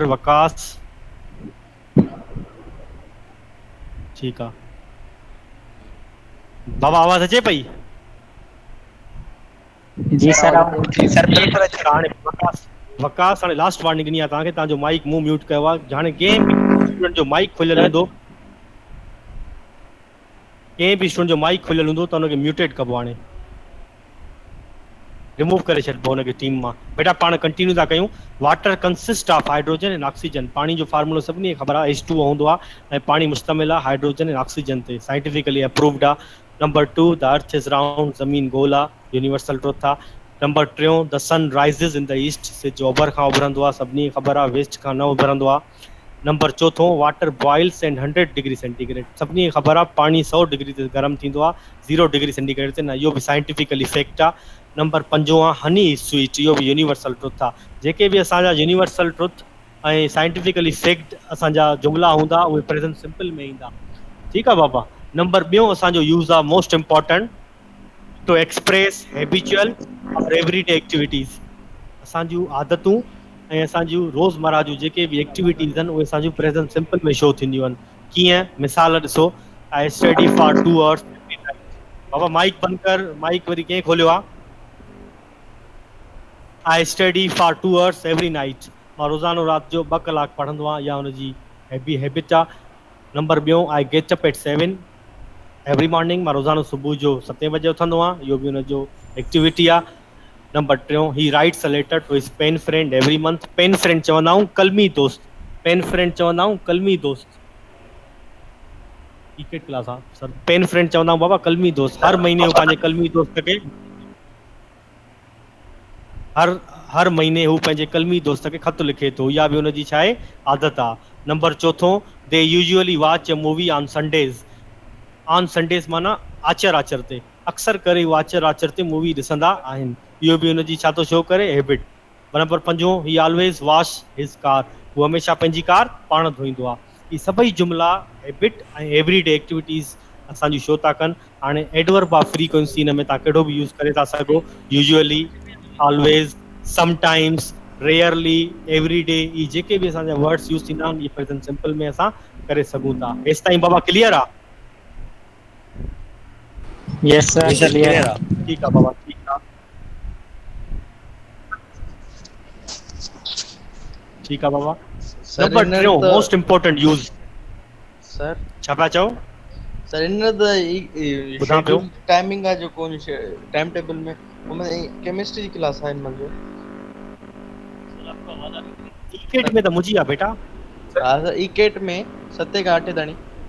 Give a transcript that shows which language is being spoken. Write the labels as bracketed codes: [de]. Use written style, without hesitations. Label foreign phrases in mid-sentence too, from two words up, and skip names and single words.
[sd] वकास ठीकु आहे बाबा, आवाज़ अचे पई? जी सर। हाणे वकास हाणे लास्ट वार्निंग ॾिनी आहे तव्हांखे, तव्हांजो माइक मूं म्यूट कयो आहे। हाणे कंहिं बि स्टूडेंट जो माइक खुलियल हूंदो, कंहिं बि स्टूडेंट जो माइक खुलियल हूंदो त हुनखे म्यूटेड कबो, हाणे रिमूव करे छॾिबो हुनखे टीम मां। बेटा पाण कंटिन्यू था कयूं। [en] Water consist of hydrogen and oxygen. [sd] पाणी जो फार्मूलो सभिनी खे ख़बर आहे, H2O हूंदो आहे ऐं पाणी मुश्तमिल आहे [en] hydrogen and oxygen [sd] ते, [en] scientifically approved [sd] आहे। [en] Number 2, the earth is round, [sd] ज़मीन गोल आहे, [en] universal truth आहे। Number 3, the sun rises in the east. [sd] सिज ओभर खां उभरंदो आहे, सभिनी खे ख़बर आहे, वेस्ट खां न उभरंदो आहे। [en] Number 4, water boils and 100 degree centigrade. [sd] सभिनी खे ख़बर आहे पाणी 100 डिग्री ते गर्म थींदो आहे, 0 [en] degree centigrade [sd] ते न। इहो बि [en] scientifically fact [sd] आहे। नंबर 5 आहे [en] honey is sweet. [sd] इहो बि [en] universal truth [sd] आहे। जेके बि असांजा [en] universal truth [sd] ऐं [en] scientifically fact [sd] असांजा जुमला हूंदा, उहे [en] present simple [sd] में ईंदा। ठीकु आहे बाबा। नंबर ॿियों असांजो यूज़ आहे [en] most important, to express habitual और everyday activities। [sd] असांजूं आदतूं ऐं असांजूं रोज़मर्रा जूं जेके बि एक्टिविटीज़ आहिनि, उहे असांजूं [en] present simple [sd] में शो थींदियूं आहिनि। कीअं? मिसाल ॾिसो, [en] I study for 2 hours. [sd] बाबा माइक बंदि कर। माइक वरी कंहिं खोलियो आहे? [en] I study for 2 hours every night. [sd] मां रोज़ानो राति जो 2 कलाक पढ़ंदो आहियां, या हुनजी हैबिट आहे। नंबर ॿियों, [en] I get up at 7 every morning. [sd] मां रोज़ानो सुबुह जो 7 बजे उथंदो आहियां, इहो बि हुनजो एक्टिविटी आहे। [en] Number 3, he writes a letter to his pen friend every month. pen friend [sd] चवंदा आहियूं कलमी दोस्त। [en] pen friend [sd] चवंदा आहियूं कलमी दोस्त। [en] cricket class [sd] आहे सर। [en] pen friend [sd] चवंदा आहियूं बाबा कलमी दोस्त। हर महीने हू पंहिंजे कलमी दोस्त खे हर महीने हू पंहिंजे कलमी दोस्त खे ख़त लिखे थो। इहा बि हुनजी छा आहे? आदत आहे। [en] Number 4, they usually watch a movie on Sundays. on Sundays [sd] माना आचर आचर ते अक्सर करे वो आचर आचर ते मूवी ॾिसंदा आहिनि। इहो बि हुनजी छा थो शो करे हैबिट। नंबर 5 [en] he always wash his car, [sd] वो हमेशा पंहिंजी कार पाण धोईंदो आहे। ही सभई जुमला हैबिट ऐं [en] everyday activities [sd] असांजी शो था कनि। हाणे [en] adverb of frequency [sd] हिन में तव्हां कहिड़ो बि यूज़ करे था सघो, [en] usually, always, sometimes, rarely, everyday, [sd] ये जेके भी असांजा वर्ड्स यूज़ थींदा आहिनि ये [en] present simple [sd] में असां करे सघूं था। हेसि ताईं बाबा क्लियर आहे? [en] Yes sir clear [ur] ٹھیک ہے بابا، ٹھیک ہے، ٹھیک ہے بابا. [en] Number 3 most important use [sd] सर छा पिया चओ? [en] Sir in the [sd] ॿुधां पियो। टाइमिंग आहे जो कोन [en] time table [sd] में उनमें केमिस्ट्री जी क्लास आहे हिन जो। ईकेट में त मुंहिंजी आहे बेटा। हा सर ईकेट में 7 खां 8 ताणी।